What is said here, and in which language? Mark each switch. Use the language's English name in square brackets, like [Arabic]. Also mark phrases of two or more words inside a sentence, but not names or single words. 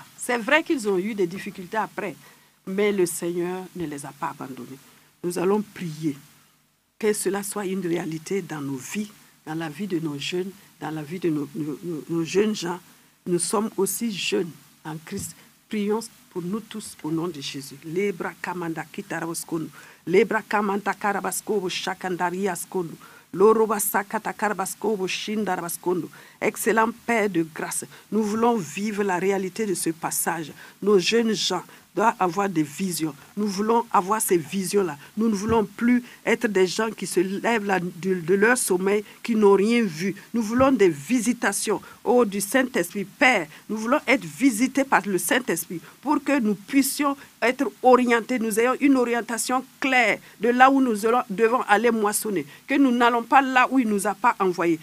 [French] C'est vrai qu'ils ont eu des difficultés après, mais le Seigneur ne les a pas abandonnés. Nous allons prier que cela soit une réalité dans nos vies, dans la vie de nos jeunes, dans la vie de nos jeunes gens. Nous sommes aussi jeunes en Christ. Prions pour nous tous au nom de Jésus. Lebra kamanda kitarabaskono, lebra kamanda karabaskobo shakandariaskono, loroba sakata karabaskobo shindarabaskono. Excellent Père de grâce, nous voulons vivre la réalité de ce passage. Nos jeunes gens doivent avoir des visions. Nous voulons avoir ces visions-là. Nous ne voulons plus être des gens qui se lèvent là de leur sommeil, qui n'ont rien vu. Nous voulons des visitations du Saint-Esprit. Père, nous voulons être visités par le Saint-Esprit pour que nous puissions être orientés, nous ayons une orientation claire de là où nous devons aller moissonner, que nous n'allons pas là où il ne nous a pas envoyés.